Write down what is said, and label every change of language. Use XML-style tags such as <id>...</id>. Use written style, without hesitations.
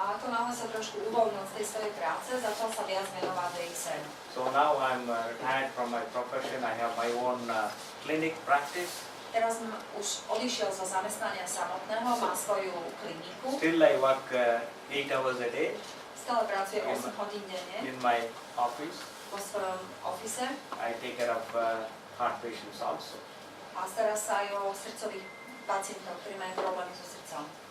<sk>A ako náhle sa trošku uvoľnil z tej svojej práce, začal sa viac venovať DXN.</sk> <en>So now I'm retired from my profession. I have my own clinic practice.</en> <sk>Teraz som už odišiel zo zamestnania samotného, mám svoju kliniku.</sk> <en>Still I work 8 hours a day</en> <sk>Stále pracujem 8 hodín denne</sk> <en>in my office.</en> <sk>vo svojom office</sk> <en>I take care of heart patients also.</en> <sk>a stará sa aj o srdcových pacientov, ktorí majú problémy so srdcom.</sk>